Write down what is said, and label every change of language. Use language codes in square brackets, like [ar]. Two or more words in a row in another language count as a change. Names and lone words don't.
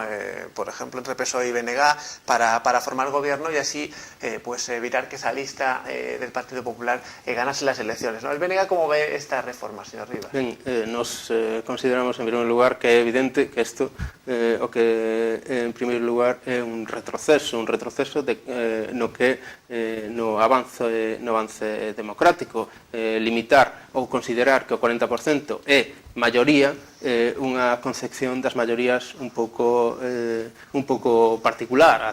[es] Por ejemplo, entre PSOE y BNG para formar gobierno y así pues evitar que esa lista del Partido Popular ganase las elecciones, ¿no? ¿El BNG cómo ve esta reforma, señor Rivas? [gl] Ben, nos consideramos en primer lugar que é evidente que isto o que en primeiro lugar é un retroceso no que no avance democrático, limitar ou considerar que o 40% é maioría, unha concepción das maiorías un pouco particular.